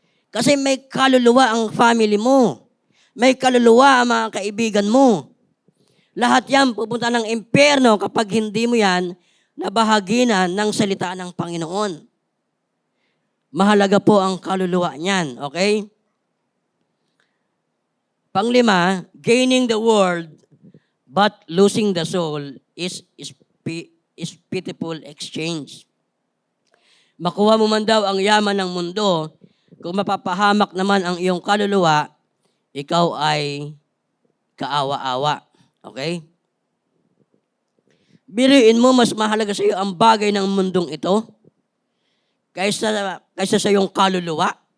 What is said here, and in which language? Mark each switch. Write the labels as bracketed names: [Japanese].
[Filipino] Kasi may kaluluwa ang family mo. May kaluluwa ang mga kaibigan mo. Lahat yan pupunta ng impyerno kapag hindi mo yan nabahaginan ng salita ng Panginoon. Mahalaga po ang kaluluwa niyan. Okay? Panglima, [English] gaining the world but losing the soul is pitiful exchange. [Filipino] Makuha mo man daw ang yaman ng mundo, kung mapapahamak naman ang iyong kaluluwa, ikaw ay kaawa-awa. Okay? Biruin mo, mas mahalaga sa iyo ang bagay ng mundong ito kaysa sa iyong kaluluwa.